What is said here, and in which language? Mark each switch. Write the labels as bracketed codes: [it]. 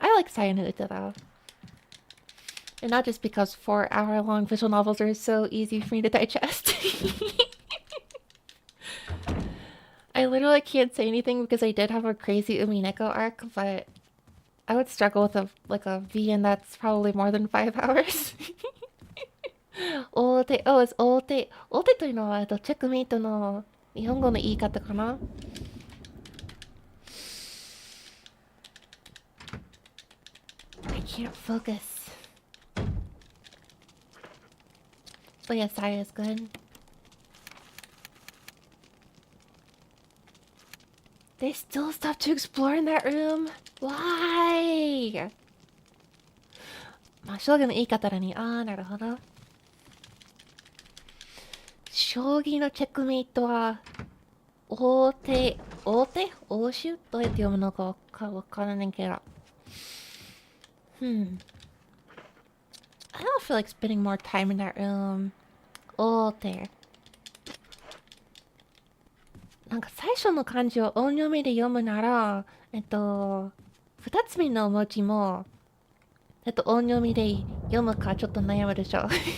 [en] I like Sayano Uta though. And not just because 4-hour-long visual novels are so easy for me to digest. I literally can't say anything because I did have a crazy Umineko arc, but I would struggle with a VN that's probably more than 5 hours. Ote, oh, it's ote. [ja] Ote というのは、チェックメイトの日本語の言い方かな? [en] I can't focus. But yeah, Saya is good. There's still stuff to explore in that room. Why? [ja] まあ、将棋の言い方だに。あー、なるほど。将棋のチェックメイトは、王手どうやって読むのかわからないけど。 [en] I don't feel like spending more time in that room. [ja] 王手。なんか最初の漢字を音読みで読むなら、二つ目の文字も、音読みで読むかちょっと悩むでしょ。